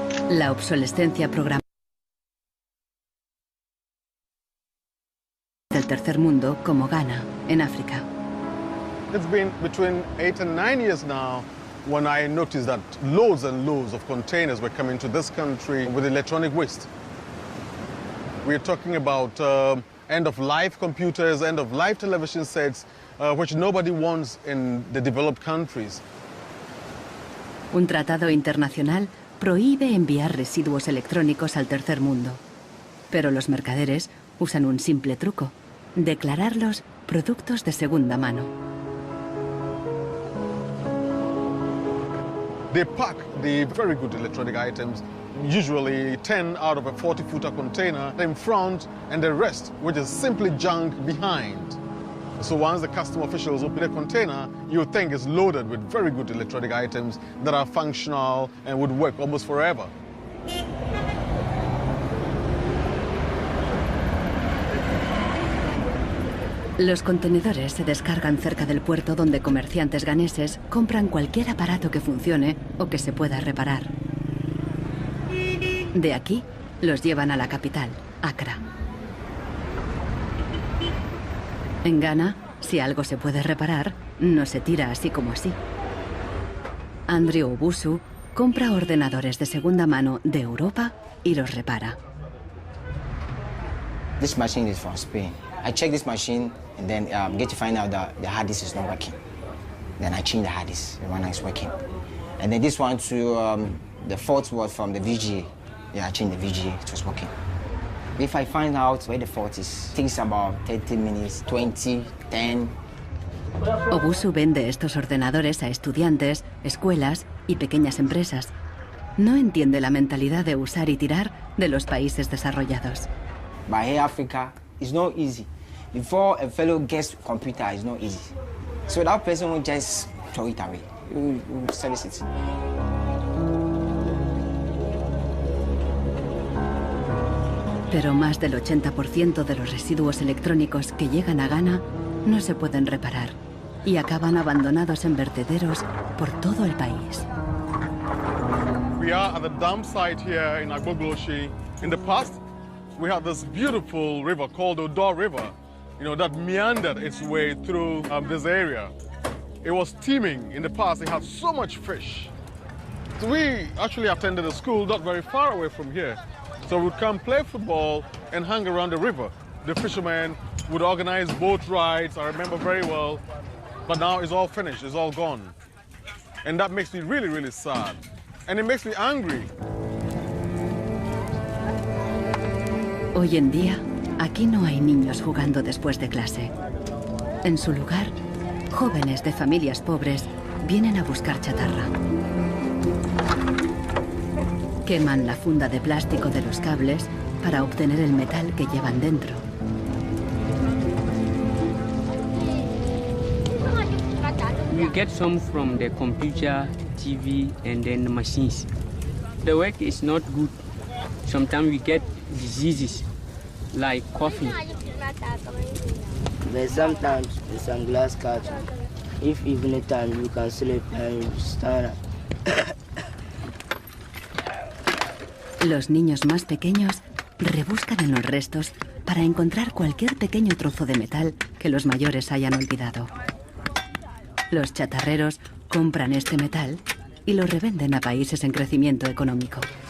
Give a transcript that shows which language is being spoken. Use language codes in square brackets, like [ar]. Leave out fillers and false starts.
[es] La obsolescencia programada del tercer mundo, como Ghana, en África. [en] It's been between 8 and 9 years now when I noticed that loads and loads of containers were coming to this country with electronic waste. We're talking about end-of-life computers, end-of-life television sets, which nobody wants in the developed countries. [es] Un tratado internacional prohíbe enviar residuos electrónicos al tercer mundo. Pero los mercaderes usan un simple truco: declararlos productos de segunda mano. [en] They pack the very good electronic items, usually 10 out of a 40-footer container, in front, and the rest, which is simply junk, behind. So once the custom officials open a container, you think it's loaded with very good electronic items that are functional and would work almost forever. [es] Los contenedores se descargan cerca del puerto donde comerciantes ganeses compran cualquier aparato que funcione o que se pueda reparar. De aquí, los llevan a la capital, Accra. En Ghana, si algo se puede reparar, no se tira así como así. Andrew Obusu compra ordenadores de segunda mano de Europa y los repara. [en] This machine is from Spain. I check this machine and then get to find out that the hard disk is not working. Then I change the hard disk, the one that's working. And then this one too, the fault was from the VGA. Yeah, I changed the VGA, it was working. If I find out where the fault is, it takes about 30 minutes, 20, 10. [es] Obusu vende estos ordenadores a estudiantes, escuelas y pequeñas empresas. No entiende la mentalidad de usar y tirar de los países desarrollados. [en] But here Africa, it's not easy. Before a fellow gets a computer, it's not easy. So that person will just throw it away. He will service it. [es] Pero más del 80% de los residuos electrónicos que llegan a Ghana no se pueden reparar y acaban abandonados en vertederos por todo el país. [en] We are at the dump site here in Agbogloshi. In the past, we had this beautiful river called Odo River, that meandered its way through this area. It was teeming in the past. It had so much fish. So we actually attended a school not very far away from here. So we'd come play football and hang around the river. The fishermen would organize boat rides, I remember very well. But now it's all finished, it's all gone. And that makes me really, really sad. And it makes me angry. [es] Hoy en día, aquí no hay niños jugando después de clase. En su lugar, jóvenes de familias pobres vienen a buscar chatarra. Queman la funda de plástico de los cables para obtener el metal que llevan dentro. [en] We get some from the computer, TV, and then the machines. The work is not good. Sometimes we get diseases like coughing. But sometimes in some glass carton, if evening time you can sleep and stand up. [es] Los niños más pequeños rebuscan en los restos para encontrar cualquier pequeño trozo de metal que los mayores hayan olvidado. Los chatarreros compran este metal y lo revenden a países en crecimiento económico.